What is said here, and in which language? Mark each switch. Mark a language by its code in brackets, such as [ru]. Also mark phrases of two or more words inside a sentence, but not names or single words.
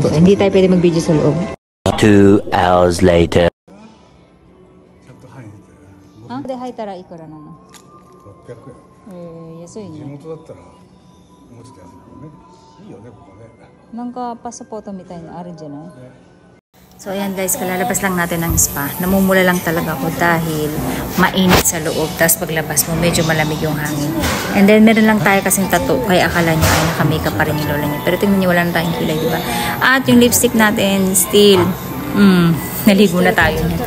[tl] So, hindi tayo pwede mag-video sa loob. [en] 2 hours later. [ja] は? で 入ったら いくら な の? 600円。安いね。地元だったらもうちょっと安いけどね。いいよねここね。なんかパスポートみたいなあるんじゃない? [tl] So ayan guys, kalalabas lang natin ng spa. Namumula lang talaga ako dahil mainit sa loob. Tapos paglabas mo, medyo malamig yung hangin. [en] And then [tl] meron lang tayo kasing tattoo. Kaya akala nyo ay naka-makeup pa rin yung lola niya. Pero tingnan nyo, wala na tayong kilay, diba? At yung lipstick natin, still, naligo na tayo nito.